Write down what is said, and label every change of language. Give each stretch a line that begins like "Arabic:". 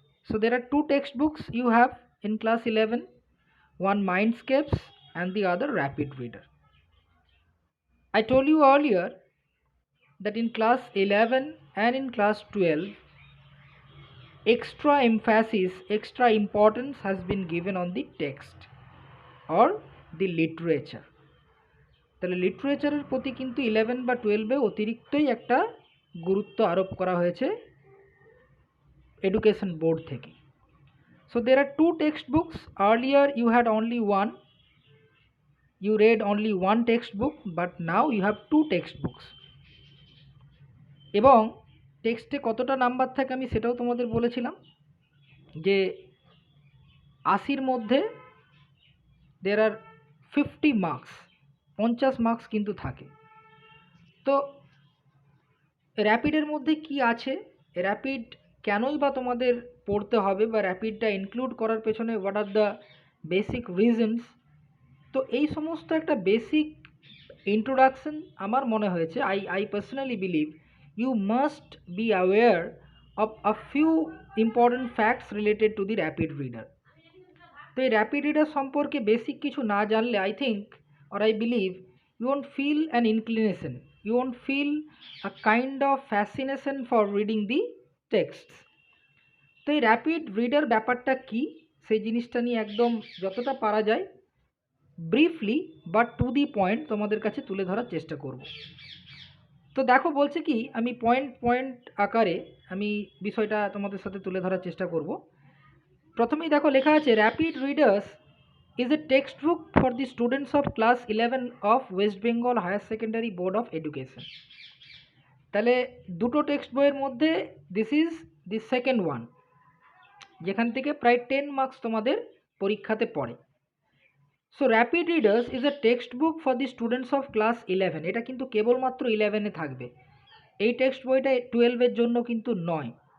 English: So, there are two textbooks you have in class 11, one Mindscapes and the other Rapid Reader. I told you earlier that in class 11 and in class 12, extra emphasis, extra importance has been given on the text or the literature.
Bangla: তাহলে লিটারেচারের প্রতি কিন্তু 11 বা 12-এ অতিরিক্তই একটা গুরুত্ব আরোপ করা হয়েছে education board থেকে।
English: So there are two textbooks. Earlier you had only one, you read only one textbook, but now you have two textbooks.
Bangla: এবং টেক্সটে কতটা নাম্বার থাকে আমি সেটাও তোমাদের বলেছিলাম যে 80-র মধ্যে
English: there are 50 marks,
Bangla: 50 মার্কস কিন্তু থাকে। তো র্যাপিডের মধ্যে কি আছে, র্যাপিড কেনই বা তোমাদের পড়তে হবে বা র্যাপিডটা ইনক্লুড করার পেছনে
English: what are the basic reasons,
Bangla: তো এই সমস্ত একটা বেসিক ইন্ট্রোডাকশন আমার মনে হয়েছে
English: I personally believe you must be aware of a few important facts related to the rapid reader.
Bangla: তো এই র্যাপিড রিডার সম্পর্কে বেসিক কিছু না জানলে
English: I think or I believe you won't feel an inclination, you won't feel a kind of fascination for reading the texts.
Bangla: তো এই rapid reader ব্যাপারটা কি সেই জিনিসটা নিয়ে একদম যতটা পারা যায়
English: briefly but to the point
Bangla: তোমাদের কাছে তুলে ধরার চেষ্টা করব। তো দেখো বলছে কি, আমি পয়েন্ট পয়েন্ট আকারে আমি বিষয়টা তোমাদের সাথে তুলে ধরার চেষ্টা করব। প্রথমেই দেখো লেখা আছে
English: Rapid readers is a textbook for the students of class 11 of West Bengal Higher Secondary Board of Education.
Bangla: তাহলে দুটো টেক্সট বইয়ের মধ্যে
English: this is the second one,
Bangla: যেখান থেকে প্রায় 10 মার্কস তোমাদের পরীক্ষাতে পড়ে।
English: So rapid readers is a text book for the students of class 11।
Bangla: এটা কিন্তু কেবলমাত্র 11-এ থাকবে, এই টেক্সট বইটা 12-এর জন্য কিন্তু নয়।